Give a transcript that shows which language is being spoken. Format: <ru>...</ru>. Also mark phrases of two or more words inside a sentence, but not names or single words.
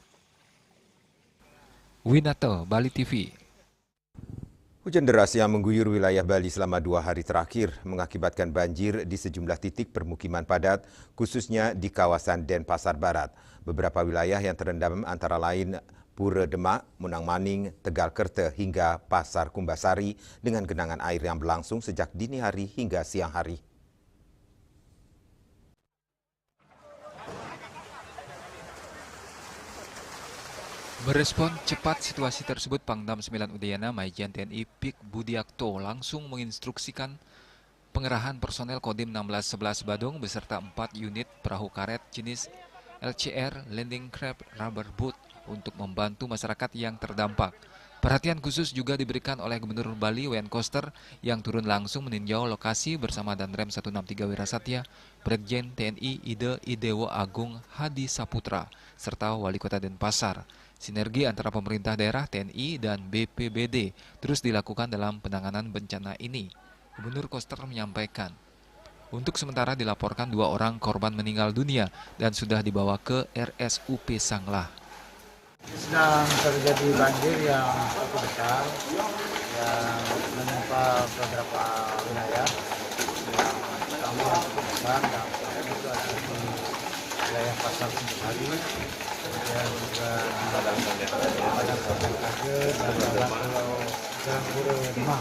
<id>Winato, Bali TV. Hujan deras yang mengguyur wilayah Bali selama 2 hari terakhir mengakibatkan banjir di sejumlah titik permukiman padat, khususnya di kawasan Denpasar Barat. Beberapa wilayah yang terendam antara lain Pura Demak, Munang Maning, Tegal Kerte hingga Pasar Kumbasari dengan genangan air yang berlangsung sejak dini hari hingga siang hari. Merespon cepat situasi tersebut, Pangdam 9 Udayana Majen TNI Pik Budiakto langsung menginstruksikan pengerahan personel Kodim 1611 Badung beserta 4 unit perahu karet jenis LCR</id> <en>Landing Crab Rubber Boat</en> <id>untuk membantu masyarakat yang terdampak. Perhatian khusus juga diberikan oleh Gubernur Bali Wayan Koster yang turun langsung meninjau lokasi bersama Danrem 163 Wirasatya, Brigjen TNI Ide Idewo Agung Hadi Saputra, serta Wali Kota Denpasar. Sinergi antara pemerintah daerah, TNI, dan BPBD terus dilakukan dalam penanganan bencana ini. Gubernur Koster menyampaikan, untuk sementara dilaporkan 2 orang korban meninggal dunia dan sudah dibawa ke RSUP Sanglah. Sedang terjadi banjir yang cukup besar yang menimpa beberapa wilayah yang kami yang cukup besar dan itu ada di wilayah Pasar Kumbasari, kemudian juga di Padang Kage dan Jalan Pura Demak.</id>